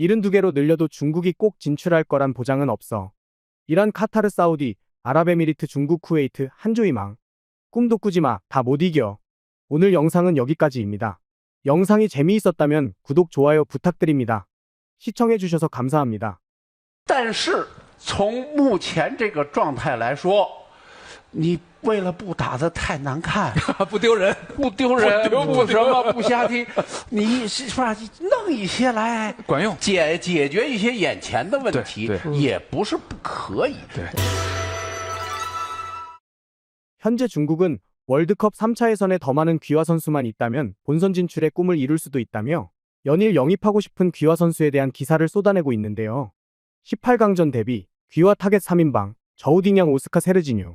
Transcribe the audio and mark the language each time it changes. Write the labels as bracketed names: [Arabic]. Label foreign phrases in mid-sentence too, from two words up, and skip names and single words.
[Korean] 72개로 늘려도 중국이 꼭 진출할 거란 보장은 없어. 이란, 카타르, 사우디, 아랍에미리트, 중국, 쿠웨이트, 한조희망. 꿈도 꾸지 마, 다 못 이겨. 오늘 영상은 여기까지입니다. 영상이 재미있었다면 구독, 좋아요 부탁드립니다. 시청해주셔서 감사합니다. [Chinese] 但是从目前这个状态来说，你为了不打得太难看，不丢人，不丢人，不什么不不瞎踢，你是吧？弄一些来管用，解决一些眼前的问题，对也不是不可以。 [Korean] 현재 중국은 월드컵 3차 예선에 더 많은 귀화 선수만 있다면 본선 진출의 꿈을 이룰 수도 있다며 연일 영입하고 싶은 귀화 선수에 대한 기사를 쏟아내고 있는데요. 18강전 대비 귀화 타겟 3인방, 저우딩양, 오스카, 세르지뉴.